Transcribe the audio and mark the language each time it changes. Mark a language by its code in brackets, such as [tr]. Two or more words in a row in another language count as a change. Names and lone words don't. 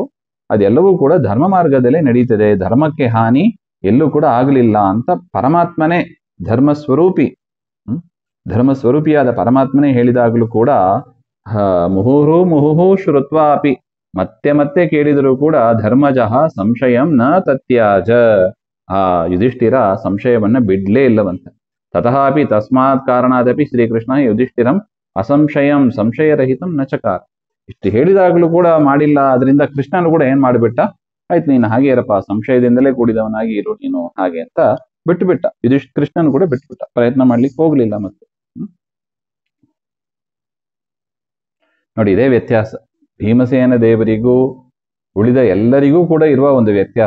[kn] ಅದೆಲ್ಲವೂ ಕೂಡ ಧರ್ಮ ಮಾರ್ಗದಲ್ಲೇ ನಡೀತದೆ, ಧರ್ಮಕ್ಕೆ ಹಾನಿ ಎಲ್ಲೂ ಕೂಡ ಆಗಲಿಲ್ಲ ಅಂತ ಪರಮಾತ್ಮನೇ ಧರ್ಮಸ್ವರೂಪಿಯಾದ ಪರಮಾತ್ಮನೇ ಹೇಳಿದಾಗಲೂ ಕೂಡ [sa] ಮುಹುಹು ಶ್ರುತ್ವಾ ಅಪಿ, [kn] ಮತ್ತೆ ಮತ್ತೆ ಕೇಳಿದರೂ ಕೂಡ [sa] ಧರ್ಮಜಃ ಸಂಶಯಂ ನ ತತ್ಯಾಜ, [kn] ಆ ಯುಧಿಷ್ಠಿರ ಸಂಶಯವನ್ನ ಬಿಡ್ಲೇ ಇಲ್ಲವಂತ. [sa] ತತಃ ಅಪಿ ತಸ್ಮಾತ್ ಕಾರಣಾದಪಿ ಶ್ರೀಕೃಷ್ಣ ಯುಧಿಷ್ಠಿರಂ ಅಸಂಶಯಂ ಸಂಶಯರಹಿತಂ ನ ಚಕಾರ. [kn] ಇಷ್ಟು ಹೇಳಿದಾಗಲೂ ಕೂಡ ಮಾಡಿಲ್ಲ, ಅದರಿಂದ ಕೃಷ್ಣನು ಕೂಡ ಏನ್ ಮಾಡಿಬಿಟ್ಟ, ಆಯ್ತು ನೀನು ಹಾಗೆ ಇರಪ್ಪ, ಸಂಶಯದಿಂದಲೇ ಕೂಡಿದವನಾಗಿ ಇರು ನೀನು ಹಾಗೆ ಅಂತ ಬಿಟ್ಟುಬಿಟ್ಟ. ಕೃಷ್ಣನು ಕೂಡ ಬಿಟ್ಟುಬಿಟ್ಟ, ಪ್ರಯತ್ನ ಮಾಡ್ಲಿಕ್ಕೆ ಹೋಗ್ಲಿಲ್ಲ. ಮತ್ತೆ ನೋಡಿ, ಇದೇ ವ್ಯತ್ಯಾಸ ಭೀಮಸೇನ ದೇವರಿಗೂ ಉಳಿದ ಎಲ್ಲರಿಗೂ ಕೂಡ ಇರುವ ಒಂದು ವ್ಯತ್ಯಾಸ.